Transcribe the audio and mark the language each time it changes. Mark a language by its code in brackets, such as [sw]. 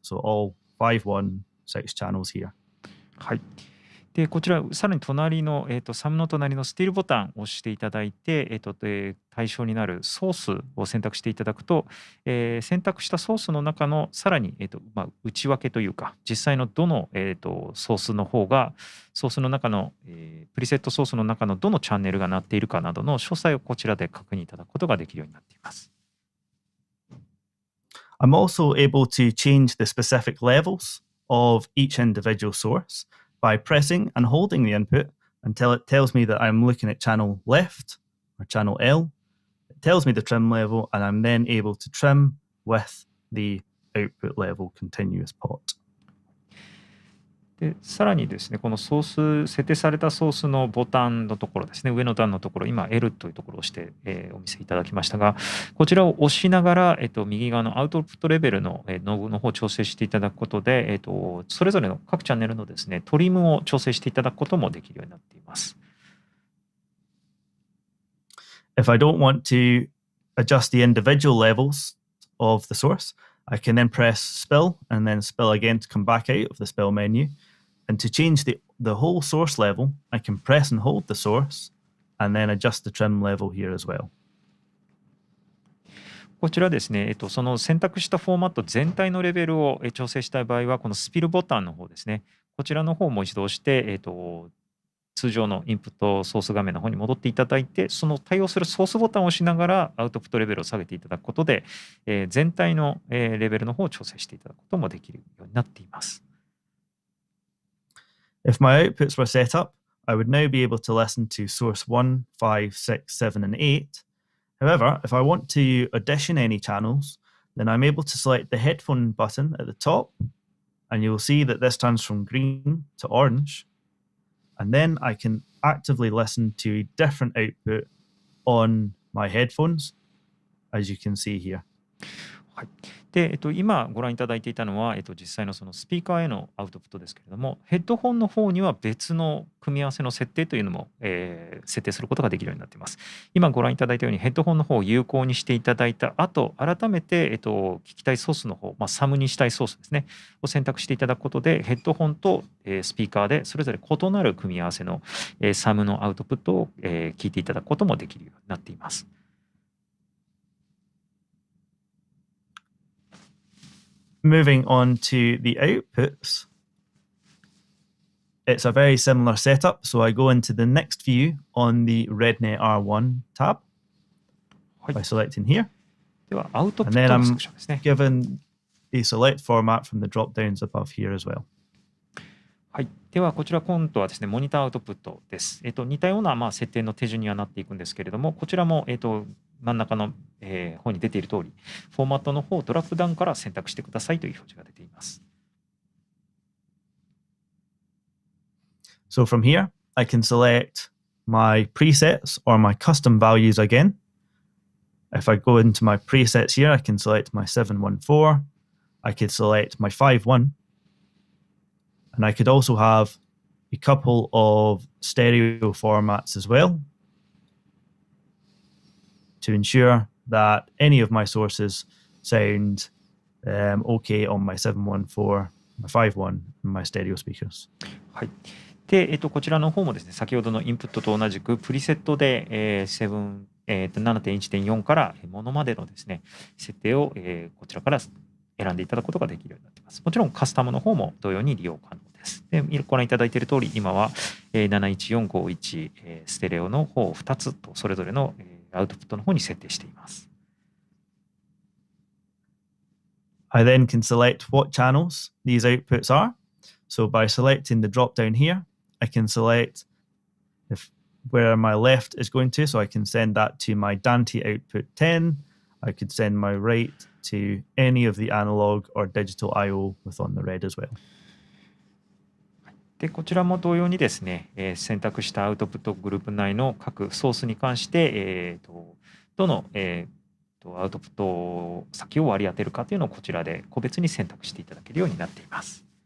[en] So all 516 channels here. [ja] はい。でこちら、さらに隣の、サムの隣のスティールボタンを押していただいて、対象になるソースを選択していただくと、選択したソースの中のさらに、内訳というか、実際のどの、ソースの方が、ソースの中の、プリセットソースの中のどのチャンネルが鳴っているかなどの詳細をこちらで確認いただくことができるようになっています。 [en] I'm also able to change the specific levels of each individual source by pressing and holding the input until it tells me that I'm looking at channel left or channel L. It tells me the trim level, and I'm then able to trim with the output level continuous pot. [ja] でさらにですね、このソース、設定されたソースのボタンのところですね、上の段のところ、今 L というところを押して、お見せいただきましたが、こちらを押しながら、右側のアウトプットレベルの、ノブの方を調整していただくことで、それぞれの各チャンネルのですね、トリムを調整していただくこともできるようになっています。 [en] If I don't want to adjust the individual levels of the source, I can then press spill and then spill again to come back out of the spill menu. And to change the whole source level, I can press and hold the source and then adjust the trim level here as well. [ja] こちらですね、その選択したフォーマット全体のレベルを調整したい場合は、このスピルボタンの方ですね、こちらの方をもう一度押して、通常のインプットソース画面の方に戻っていただいて、その対応するソースボタンを押しながらアウトプットレベルを下げていただくことで、全体のレベルの方を調整していただくこともできるようになっています。 [en] If my outputs were set up, I would now be able to listen to source 1, 5, 6, 7, and 8. However, if I want to audition any channels, then I'm able to select the headphone button at the top, and you'll see that this turns from green to orange. And then I can actively listen to a different output on my headphones, as you can see here. [ja] はい。で、今ご覧いただいていたのは、実際のそのスピーカーへのアウトプットですけれども、ヘッドホンの方には別の組み合わせの設定というのも、設定することができるようになっています。今ご覧いただいたようにヘッドホンの方を有効にしていただいた後、改めて、聞きたいソースの方、サムにしたいソースですね、を選択していただくことで、ヘッドホンと、スピーカーでそれぞれ異なる組み合わせの、サムのアウトプットを、聞いていただくこともできるようになっています。 [en] Moving on to the outputs, it's a very similar setup. So I go into the next view on the REDNET R1 tab by selecting here. [ja] では、アウトプ [en] And [ja] ッ [en] then [ja] トの [en] I'm [ja] セクションですね。 [en] given a select format from the drop downs above here as well. [ja] はい。では、こちら今度はですね、モニターアウトプットです。似たような、設定の手順にはなっていくんですけれども、こちらも、真ん中の、方に出ている通り、フォーマットの方をドラップダウンから選択してくださいという表示が出ています。 [en] So from here, I can select my presets or my custom values again. If I go into my presets here, I can select my 714. I could select my 51. And I could also have a couple of stereo formats as well to ensure that any of my sources sound okay on my 714, my 51, and my stereo speakers. [ja] はい。で、こちらの方もですね、先ほどのインプットと同じくプリセットで、7.1.4 からものまでのですね、設定を、こちらから選んでいただくことができるようになっています。もちろんカスタムの方も同様に利用可能です。で、ご覧いただいている通り、今は、71451、ステレオの方2つとそれぞれの、アウトプットの方に設定しています。 [en] I then can select what channels these outputs are. So by selecting the drop down here, I can select where my left is going to. So I can send that to my Dante output 10. I could send my right to any of the analog or digital I/O within the RED as well. [ja] で、こちらも同様にですね、選択したアウトプットグループ内の各ソースに関して、どの、アウトプット先を割り当てるかというのをこちらで個別に選択していただけるようになっています。